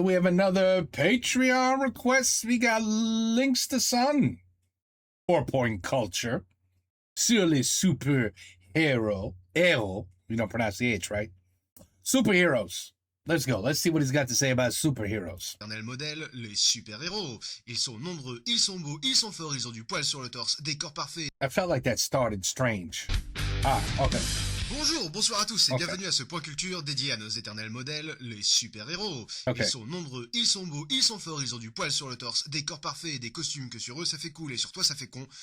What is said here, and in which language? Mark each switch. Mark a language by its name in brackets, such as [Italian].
[English] We have another Patreon request. We got links to Sun. 4-point culture. [French] Sur les super-héros. Hero. [English] You don't pronounce the H, right? Superheroes. Let's go. Let's see what he's got to say about superheroes. [French] Éternel modèle, les super-héros. Ils sont nombreux, ils sont beaux, ils sont forts, ils ont du poil sur le torse, des corps parfaits. [English] I felt like that started strange. Ah, okay. [French] Bonjour, bonsoir à tous et bienvenue à ce point culture dédié à nos éternels modèles, les super-héros. [English] Okay. [French] Ils sont nombreux, ils sont beaux, ils sont forts, ils ont du poil sur le torse, des corps parfaits et des costumes que sur eux ça fait cool et sur toi ça fait con.